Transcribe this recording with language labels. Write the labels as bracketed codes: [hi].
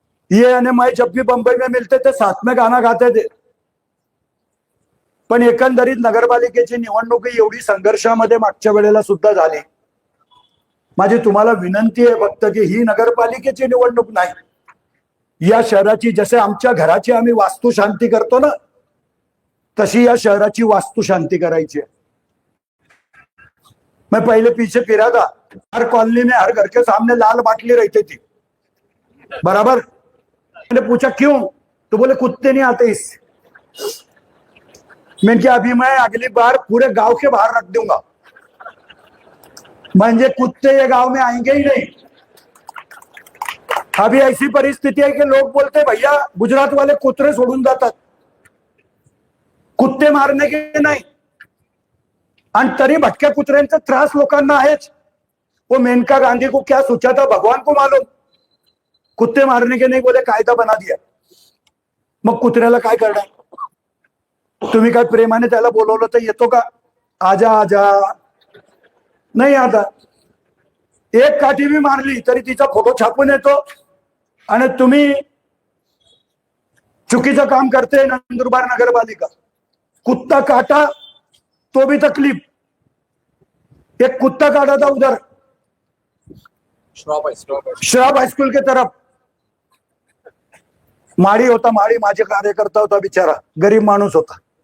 [hi] ये आणि मैं जब भी बंबई में मिलते थे साथ में गाना गाते थे, [mr] पण एकंदरीत नगरपालिकेची निवडणूक एवढी संघर्षामध्ये मागच्या वेळेला सुद्धा झाली। माझी तुम्हाला विनंती आहे फक्त की ही नगरपालिकेची निवडणूक नाही, या शहराची, जसे आमच्या घराची आम्ही वास्तु शांती करतो ना, तशी या शहराची वास्तु शांति करायची है। [hi] मैं पहले पीछे फिरा था, हर कॉलोनी में हर घर के सामने लाल बाटली रहती थी, बराबर। मैंने पूछा क्यों, तो बोले कुत्ते नहीं आते इस। मैंने कहा अभी मैं अगली बार पूरे गांव के बाहर रख दूंगा, म्हणजे कुत्ते ये गांव में आएंगे ही नहीं। अभी ऐसी परिस्थिति है कि लोग बोलते भैया गुजरात वाले कुत्रे सोडून जातात, कुत्ते मारने के नहीं, [mr] आणि तरी भटक्या कुत्र्यांचा त्रास लोकांना आहेच। [hi] वो मेनका गांधी को क्या सोचा था भगवान को मालूम, कुत्ते मारने के नहीं बोले कायदा बना दिया। [mr] मग कुत्र्याला काय करणार? तुम्ही काय प्रेमाने त्याला बोलवलं तर येतो का? आजा आजा, नाही आता। एक काठी भी मारली तरी तिचा फोटो छापून येतो, आणि तुम्ही चुकीचं काम करते नंदुरबार नगरपालिका। [hi] कुत्ता काटा तो भी तकलीफ, एक कुत्ता काटा था उधर श्राप हाई स्कूल के तरफ, माड़ी होता, [mr] माड़ी माझे कार्यकर्ता होता, बेचारा गरीब मानुस होता।